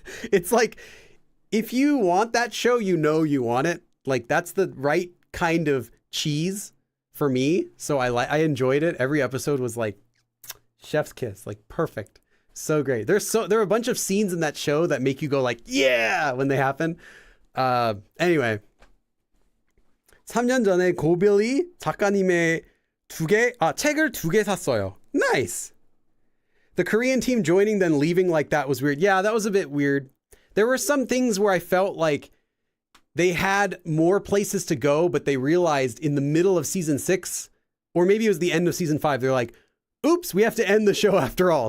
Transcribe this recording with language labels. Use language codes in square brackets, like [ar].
[en] It's like, if you want that show, you know you want it. Like, that's the right kind of cheese for me. So I enjoyed it. Every episode was like chef's kiss, like perfect. So great. There are a bunch of scenes in that show that make you go like, yeah, when they happen. Anyway. [ko] 3년 전에 고빌리 작가님의 책을 2개 샀어요. [en] Nice. The Korean team joining then leaving like that was weird. Yeah, that was a bit weird. There were some things where I felt like they had more places to go, but they realized in the middle of season 6, or maybe it was the end of season 5, they're like, oops, we have to end the show after all.